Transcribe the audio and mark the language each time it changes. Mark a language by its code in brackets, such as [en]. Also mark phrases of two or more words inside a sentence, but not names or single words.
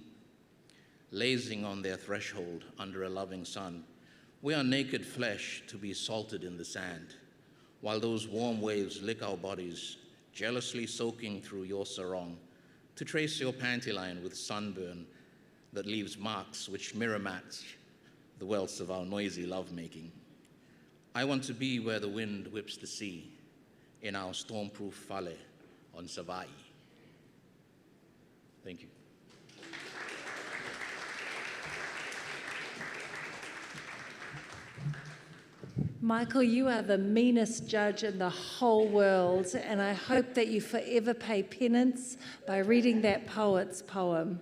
[en] Lazing on their threshold under a loving sun, we are naked flesh to be salted in the sand, while those warm waves lick our bodies, jealously soaking through your sarong, to trace your panty line with sunburn that leaves marks which mirror match the welts of our noisy lovemaking. I want to be where the wind whips the sea, in our stormproof fale on Savai'i. Thank you. Michael, you are the meanest judge in the whole world, and I hope that you forever pay penance by reading that poet's poem.